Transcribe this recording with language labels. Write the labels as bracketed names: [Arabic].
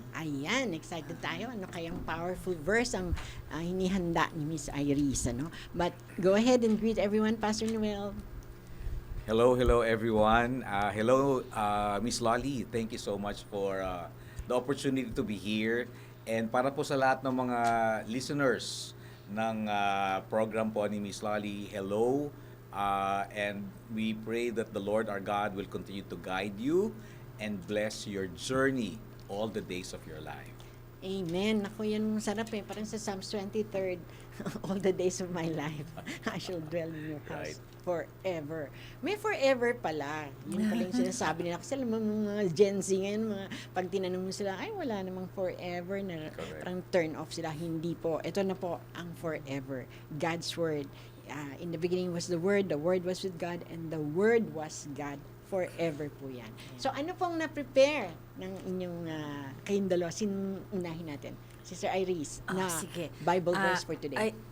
[Filipino] Ayan, excited tayo. Ano kayang powerful verse ang hinihanda ni Miss Iris, ano? [English] But go ahead and greet everyone, Pastor Noel. Hello everyone. Hello, Miss Lolly. Thank you so much for the opportunity to be here. [Filipino] And para po sa lahat ng mga listeners ng program po ni Miss Lolly, hello. [English] And we pray that the Lord our God will continue to guide you and bless your journey all the days of your life. [Filipino] Amen. Ako yan sarap eh. [English] Parang sa Psalms 23rd, all the days of my life, I shall dwell in your house forever. [Filipino] May forever pala. Yun pala yung sinasabi nila. Kasi alam mo, mga Gen Z ngayon, pag tinanong mo sila, ay wala namang forever na parang turn off sila. Hindi po. Ito na po ang forever. God's Word. [English] In the beginning was the Word was with God, and the Word was God. [Filipino] Forever po yan. So ano pong na-prepare ng inyong kayong dalawa? Unahin natin. Sister Iris, Sige. [English] Bible verse for today.